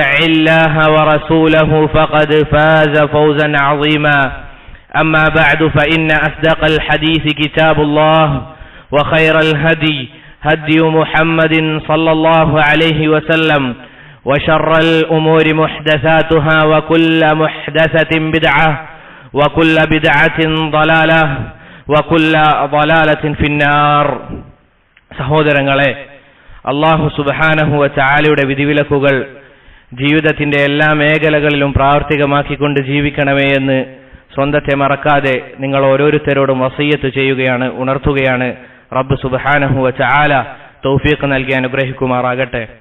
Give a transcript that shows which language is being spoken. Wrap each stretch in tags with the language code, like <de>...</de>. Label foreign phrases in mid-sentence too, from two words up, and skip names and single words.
<ar>الله ورسوله فقد فاز فوزا عظيما أما بعد فإن أصدق الحديث كتاب الله وخير الهدي هدي محمد صلى الله عليه وسلم وشر الأمور محدثاتها وكل محدثة بدعة وكل بدعة ضلالة وكل ضلالة في النار.</ar> <ml>സഹോദരങ്ങളെ,</ml> <ar>الله سبحانه وتعالى</ar> <ml>വിധിവിലക്കുകൾ ജീവിതത്തിന്റെ എല്ലാ മേഖലകളിലും പ്രാവർത്തികമാക്കിക്കൊണ്ട് ജീവിക്കണമേ എന്ന് സ്വന്തത്തെ മറക്കാതെ നിങ്ങൾ ഓരോരുത്തരോടും വസിയ്യത്ത് ചെയ്യുകയാണ്, ഉണർത്തുകയാണ്.</ml> <ar>ربّ سبحانه وتعالى</ar> <ml>തൗഫീഖ് നൽകി അനുഗ്രഹിക്കുമാറാകട്ടെ.</ml>